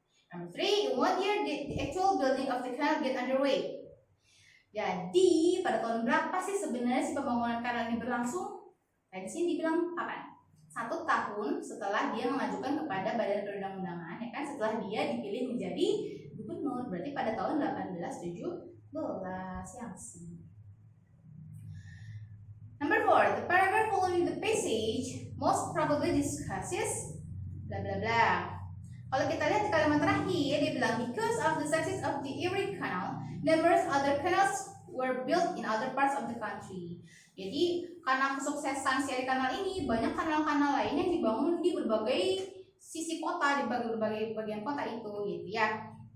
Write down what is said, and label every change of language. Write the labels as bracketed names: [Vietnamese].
[English] Number 3, in what year did the actual building of the canal get underway? [Indonesian] Jadi pada tahun berapa sih sebenarnya si pembangunan kanal ini berlangsung? Nah di sini dibilang kapan? 1 tahun setelah dia mengajukan kepada badan perundang-undangan, ya kan? Setelah dia dipilih menjadi gubernur, berarti pada tahun 1817 yang C. [English] Number 4, the paragraph following the passage most probably discusses bla bla bla. [Indonesian] Kalau kita lihat di kalimat terakhir, dia bilang [English] because of the success of the Erie Canal, numerous other canals were built in other parts of the country. [Indonesian] Jadi karena kesuksesan si Erie Canal ini, banyak kanal-kanal lain yang dibangun di berbagai sisi kota, di berbagai bagian kota itu, gitu ya.